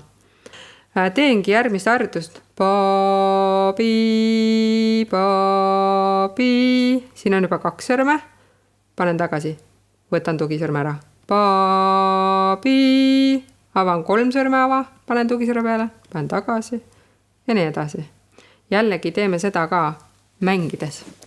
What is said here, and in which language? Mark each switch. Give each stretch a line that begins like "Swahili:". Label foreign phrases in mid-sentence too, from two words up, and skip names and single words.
Estonian: Teengi järgmist harjutust. Ba, bi, ba, bi. Siin on juba 2 sõrme. Panen tagasi. Võtan tugisõrme ära. Ba, bi. Avan 3 sõrme ava. Panen tugisõrme peale. Panen tagasi. Ja nii edasi. Jällegi teeme seda ka mängides.